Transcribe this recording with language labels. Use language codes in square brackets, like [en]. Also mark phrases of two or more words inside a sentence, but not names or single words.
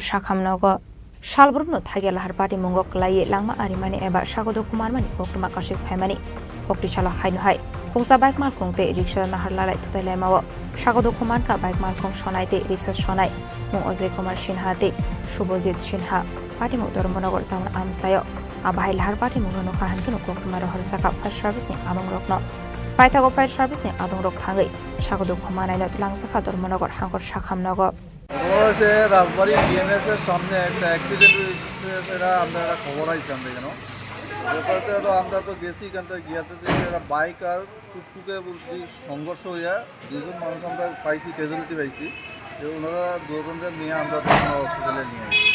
[trp] Shakhamnago Shalbrumno Thage Lahar Party Mongok Lai Langma Arimani Eba Shagodo Kumarmani Koktuma Kashif Famani Kokti Chala Hainu Hai Khungsa Bike Mal Khungte Riksha Naharlalai Thotai Laimawa Shagodo Kuman Ka Bike Mal Khung Shonai Te Riksha Shonai Mung Oze Kumar Shinha Te Shubhojit Shinha Party Mukdor Monogor Town Amsayo Abahai Lahar Party Mungno Kahankino Koktuma Rohor Saka [en] Fire Service [trp] ni Adong Rokno Paithago [en] Fire Service [trp] ni Adong Rok Thangai Shagodo Kumanai Not Langsakha Dor Monogor Hangkor Shakhamnago [bn] সে রাজবাড়ি বিএমএস এর সামনে একটা অ্যাক্সিডেন্ট হয়েছে, সেটা আমরা একটা খবর আইছি আমরা কেন ওটাতে তো আমরা তো গেছি এখানটা গিয়াতে একটা বাইক আর টুকটুকে বলছি সংঘর্ষ হইয়া দুজন মানুষ আমরা পাইছি, ক্যাজুয়ালিটি পাইছি। ওনারা দুজনকে নিয়ে আমরা হসপিটালে নিয়ে আসি।